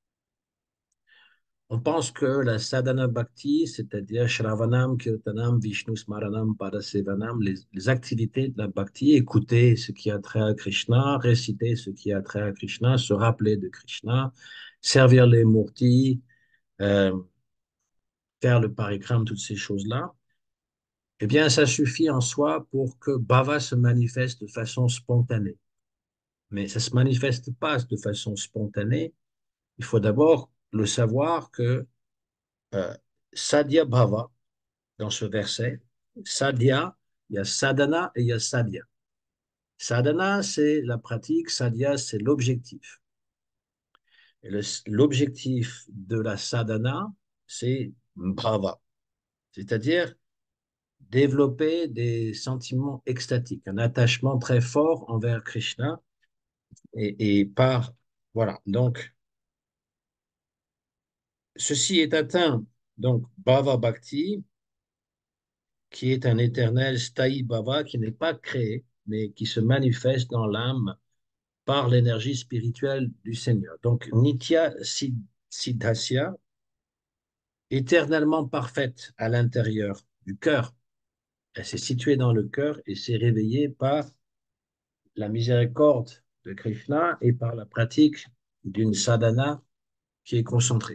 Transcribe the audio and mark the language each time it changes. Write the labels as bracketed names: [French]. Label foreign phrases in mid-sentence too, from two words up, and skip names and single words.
[French] on pense que la [Sanskrit] साधन भक्ति, [French] c'est-à-dire [Sanskrit] श्रवणं कीर्तनं विष्णु स्मरणं पादसेवनं, [French] les activités de la bhakti, écouter ce qui a trait à Krishna, réciter ce qui a trait à Krishna, se rappeler de Krishna, servir les murtis, euh, faire le parikram, toutes ces choses-là, eh bien, ça suffit en soi pour que bhava se manifeste de façon spontanée. Mais ça ne se manifeste pas de façon spontanée. Il faut d'abord le savoir que euh, [Sanskrit] साध्य भाव, [French] dans ce verset, sadhya Il y a sadhana et il y a sadhya. Sadhana, c'est la pratique, sadhya, c'est l'objectif. Et l'objectif de la sadhana, c'est bhava, c'est-à-dire développer des sentiments extatiques, un attachement très fort envers Krishna et par, voilà. Donc, ceci est atteint, donc, [Sanskrit] भाव भक्ति, [French] qui est un éternel [Sanskrit] स्थायि भाव [French] qui n'est pas créé, mais qui se manifeste dans l'âme par l'énergie spirituelle du Seigneur. Donc, [Sanskrit] नित्य सिद्धस्य, [French] éternellement parfaite à l'intérieur du cœur. Elle s'est située dans le cœur et s'est réveillée par la miséricorde de Krishna et par la pratique d'une sadhana qui est concentrée.